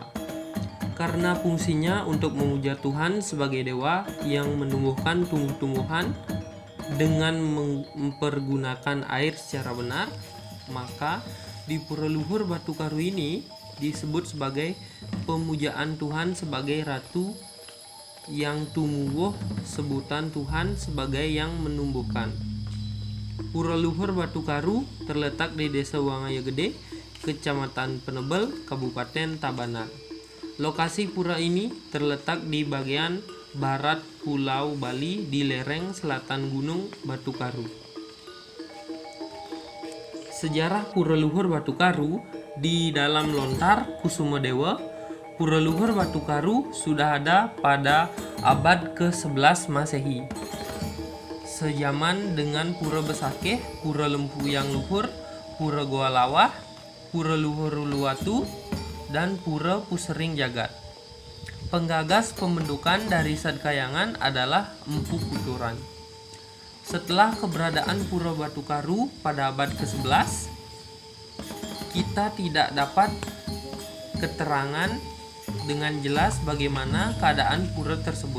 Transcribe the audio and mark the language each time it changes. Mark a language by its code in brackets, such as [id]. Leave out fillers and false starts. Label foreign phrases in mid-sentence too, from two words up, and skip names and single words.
[id] Karena fungsinya untuk memuja Tuhan sebagai dewa yang menumbuhkan tumbuh-tumbuhan dengan mempergunakan air secara benar, maka di Pura Luhur Batu Karu ini disebut sebagai pemujaan Tuhan sebagai Ratu yang tumbuh, sebutan Tuhan sebagai yang menumbuhkan. Pura Luhur Batu Karu terletak di Desa Wangaya Gede, Kecamatan Penebel, Kabupaten Tabanan. Lokasi pura ini terletak di bagian barat Pulau Bali di lereng selatan Gunung Batu Karu. Sejarah Pura Luhur Batu Karu di dalam lontar Kusumadewa, Pura Luhur Batu Karu sudah ada pada abad ke-11 Masehi. Sejaman dengan Pura Besakeh, Pura Lempuyang Luhur, Pura Goa Lawah, Pura Luhur Uluwatu, dan Pura Pusering Jagat. Penggagas pembentukan dari sadkayangan adalah Empu Kuturan. Setelah keberadaan Pura Batu Karu pada abad ke-11, kita tidak dapat keterangan dengan jelas bagaimana keadaan pura tersebut.